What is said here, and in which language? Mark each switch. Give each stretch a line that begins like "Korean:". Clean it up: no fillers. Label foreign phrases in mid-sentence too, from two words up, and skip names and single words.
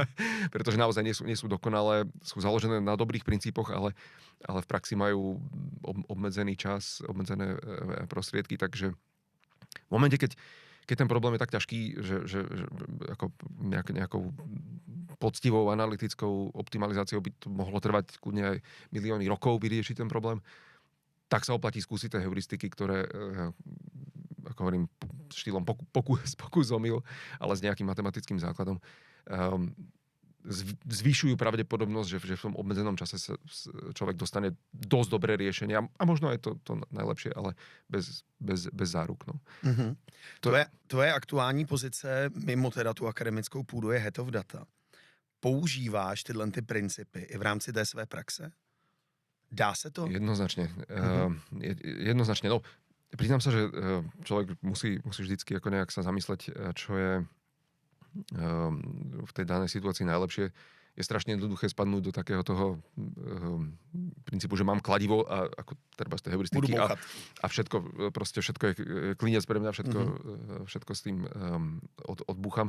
Slovak: Pretože naozaj nie sú dokonalé, sú založené na dobrých princípoch, ale v praxi majú obmedzený čas, obmedzené prostriedky, takže v momente, keď ten problém je tak ťažký, že ako nejakou poctivou analytickou optimalizáciou by to mohlo trvať kľudne aj milióny rokov vyriešiť ten problém, tak sa oplatí skúsiť tie heuristiky, ktoré, ako hovorím, štýlom pokus omyl, ale s nejakým matematickým základom, zvyšujú pravdepodobnosť, že v tom obmedzenom čase sa človek dostane dosť dobré riešenia a možno aj to najlepšie, ale bez záruk. No.
Czech: Mm-hmm. Tvoje aktuální pozice mimo teda tu akademickou půdu je
English: head of data.
Czech: Používáš tyhle ty principy i v rámci té své praxe? Dá se to?
Slovak: Jednoznačne. Jednoznačne. No, priznám sa, že človek musí vždycky ako nejak sa zamysleť, čo je v tej danej situácii najlepšie. Je strašne jednoduché spadnúť do takého toho princípu, že mám kladivo a ako treba z tej heuristiky a všetko, proste všetko je klinec pre mňa, všetko s tým odbúcham.